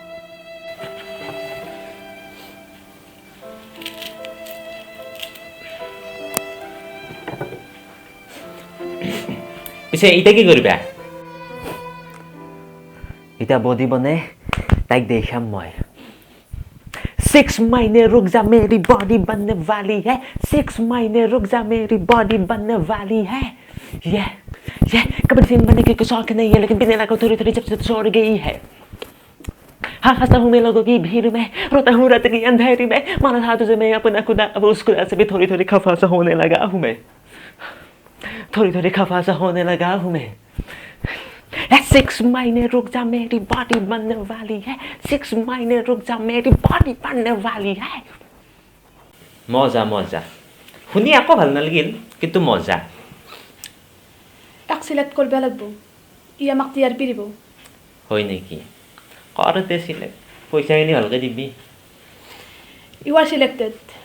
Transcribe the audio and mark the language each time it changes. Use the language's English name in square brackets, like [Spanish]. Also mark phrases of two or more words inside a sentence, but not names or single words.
[Assamese] পিছে এতিয়া কি কৰিবা? এতিয়া বডি বনে তাইক দেখাম মই। [Hindi] 6 महीने रुक जा मेरी बॉडी बनने वाली है, 6 महीने रुक जा मेरी बॉडी बनने वाली है। ये कबड्डी फिल्म बनने के शौक नहीं है, लेकिन पीने लगा थोड़ी थोड़ी जब से छोड़ गई है। हाँ, हंसता हूँ मैं लोगों की भीड़ में, रोता हूँ रात की अंधेरी में, माना था तुझे मैं अपना खुदा, अब उस खुदा से भी थोड़ी थोड़ी खफा सा होने लगा हूँ मैं, थोड़ी थोड़ी खफा सा होने लगा हूँ मैं। 6 महीने रुक जा मेरी बॉडी बनने वाली है, 6 महीने रुक जा मेरी बॉडी बनने वाली है। [Assamese] মজা মজা, শুনি আকৌ ভাল নালাগিল, কিন্তু মজা। তাক চিলেক্ট কৰিব লাগিব, ই আমাক TRP দিব। হয় নেকি? কৰতে চিলেক্ট, পইচাখিনি ভালকৈ দিবি। [English] you are selected.